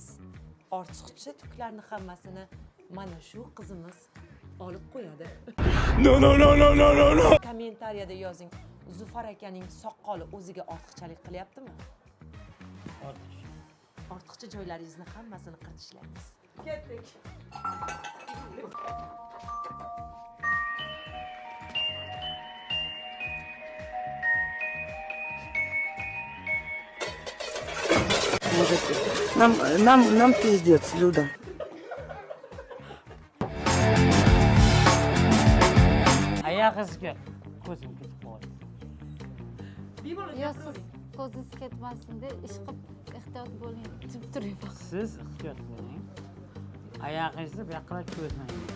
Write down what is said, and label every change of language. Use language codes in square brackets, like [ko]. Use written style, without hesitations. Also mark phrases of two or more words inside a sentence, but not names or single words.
[uz] Ortiqcha tuklarni hammasini mana shu qizimiz olib qo'yadi. No. Kommentariyada yozing. Zufar akaning soqqoli o'ziga ortiqchalik qilyaptimi? Ortiqcha joylaringizni hammasini qirtishlaymiz. Ketdik. [ru] Нам пиздец, Люда. [uz] Oyog'ingizga ko'zim ketib qoldi. Yo, siz ko'zingiz ketmasin deb ish qilib ehtiyot bo'ling. Jim turing. Siz ehtiyot bo'ling. Oyog'ingizni bu yoqqa ko'zmang.